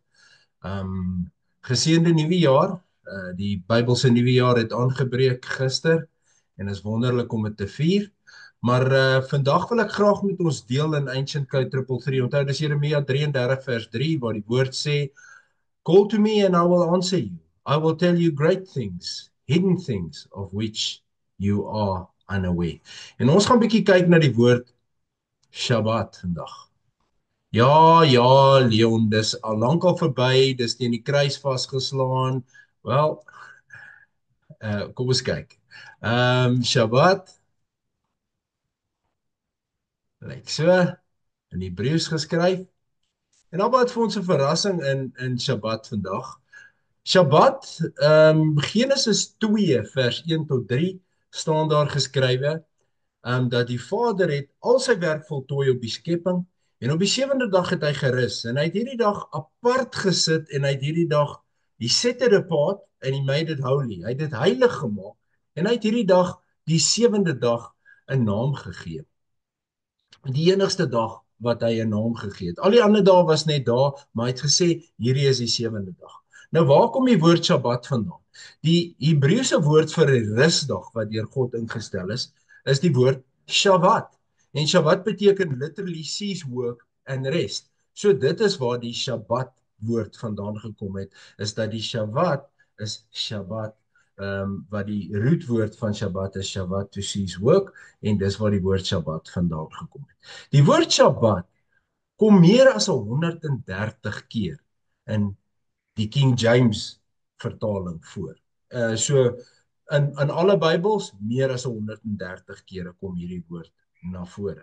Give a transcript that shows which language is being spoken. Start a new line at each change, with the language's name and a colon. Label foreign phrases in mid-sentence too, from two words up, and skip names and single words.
Afrikaans: Geseënde nuwe jaar. Die Bybelse nuwe jaar het aangebreek gister en is wonderlik om dit te vier. Maar vandag wil ek graag met ons deel in Ancient Code 333. Onthou dis Jeremia 33 vers 3 waar die woord sê,
English: "Call to me and I will answer you. I will tell you great things, hidden things of which you are unaware."
Afrikaans: En ons gaan 'n bietjie kyk na die woord Shabbat vandag. Ja, ja, Leon, dis al lankal verby, dis teen die kruis vasgeslaan. Wel, kom ons kyk. Shabbat, lyk so in Hebreëus geskryf. En dan wat vir ons 'n verrassing in Shabbat vandag. Shabbat, Genesis 2 vers 1 tot 3 staan daar geskrywe dat die Vader het al sy werk voltooi op die skepping en op die sewende dag het hy gerus en hy het hierdie dag apart gesit en hy het hierdie dag
English: he set it apart and he made it holy.
Afrikaans: Hy het dit heilig gemaak en hy het hierdie dag die sewende dag 'n naam gegee. Die enigste dag wat hy 'n naam gegee het. Al die ander dae was net daar, maar hy het gesê hierdie is die sewende dag. Nou waar kom die woord Shabbat vandaan? Die Hebreëse woord vir 'n rusdag wat deur God ingestel is die woord Shabbat. En Shabbat beteken
English: literally cease work and rest.
Afrikaans: So dit is waar die Shabbat woord vandaan gekom het, is dat die Shabbat is Shabbat, wat die rootwoord van Shabbat is Shabbat
English: to cease work,
Afrikaans: en dis waar die woord Shabbat vandaan gekom het. Die woord Shabbat kom meer as 130 keer in die King James vertaling voor. So in alle Bybels meer as 130 kere kom hierdie woord na vore.